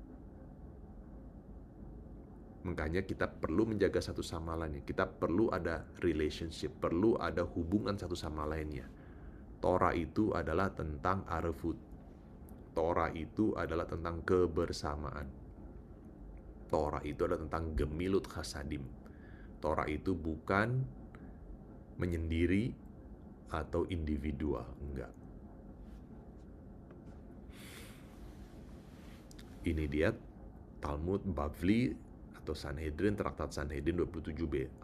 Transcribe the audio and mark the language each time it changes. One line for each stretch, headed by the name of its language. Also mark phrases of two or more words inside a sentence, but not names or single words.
Indonesian: Makanya kita perlu menjaga satu sama lainnya. Kita perlu ada relationship, perlu ada hubungan satu sama lainnya. Torah itu adalah tentang arevut. Torah itu adalah tentang kebersamaan. Torah itu adalah tentang
Hebrew: גמילות חסדים.
Indonesian: Torah itu bukan menyendiri atau individual, enggak. Ini dia Talmud Bavli atau Sanhedrin, Traktat Sanhedrin 27b.